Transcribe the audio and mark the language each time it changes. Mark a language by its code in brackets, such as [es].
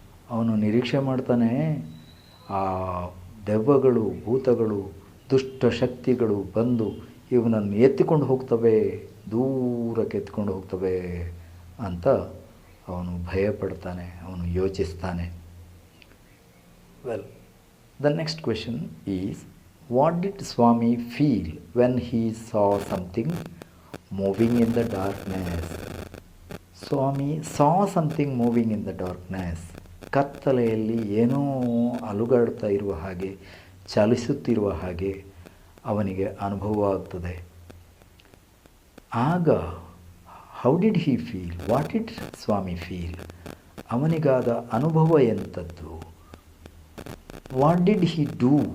[kn] ಅವನು ನಿರೀಕ್ಷೆ ಮಾಡ್ತಾನೆ ಆ ದೆವ್ವಗಳು, ಭೂತಗಳು, ದುಷ್ಟ ಶಕ್ತಿಗಳು ಬಂದು ಇವನನ್ನು ಎತ್ತಿಕೊಂಡು ಹೋಗ್ತವೆ, ದೂರಕ್ಕೆ ಎತ್ತಿಕೊಂಡು ಹೋಗ್ತವೆ ಅಂತ ಅವನು ಭಯಪಡ್ತಾನೆ, ಅವನು ಯೋಚಿಸ್ತಾನೆ. [en] Well, the next question is, what did Swami feel when he saw something moving in the darkness? Swami saw something moving in the darkness. [kn] ಕತ್ತಲೆಯಲ್ಲಿ ಏನೋ ಅಲುಗಾಡ್ತಾ ಇರುವ ಹಾಗೆ, ಚಲಿಸುತ್ತಿರುವ ಹಾಗೆ ಅವನಿಗೆ ಅನುಭವ ಆಗ್ತದೆ. [en] ಆಗ how did he feel? What did Swami feel? [kn] ಅವನಿಗಾದ ಅನುಭವ ಎಂಥದ್ದು? [en] What did he do?